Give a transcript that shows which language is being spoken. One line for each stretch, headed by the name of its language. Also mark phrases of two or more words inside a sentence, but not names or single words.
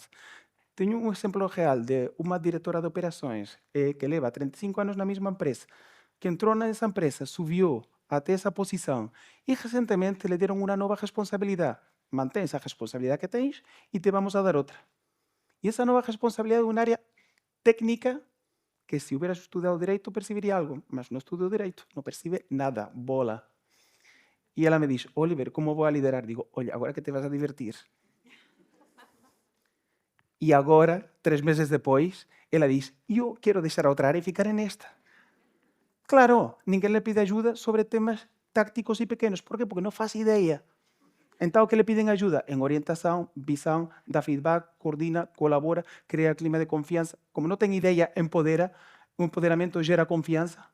Galician: Teño un exemplo real de unha directora de operações que leva 35 anos na mesma empresa, que entrou nessa empresa, subiu até esa posición e recentemente le deron unha nova responsabilidade. Mantén esa responsabilidade que tens e te vamos a dar outra. E esa nova responsabilidade é unha área técnica que, se hubieras estudado Direito, percibiría algo, mas non estudo Direito, non percibe nada, bola.
Portuguese: E ela me diz: Oliver, como vou a liderar? Digo: olha, agora que te vas a divertir. E agora, 3 meses depois, ela diz: eu quero deixar a outra área e ficar nesta.
Galician: Claro, ninguén le pide ajuda sobre temas tácticos e pequenos. Por qué? Porque non faz ideia. Entón, que le piden ajuda? En orientación, visão, dá feedback, coordina, colabora, crea clima de confianza. Como non ten ideia, empodera. O empoderamento gera confianza.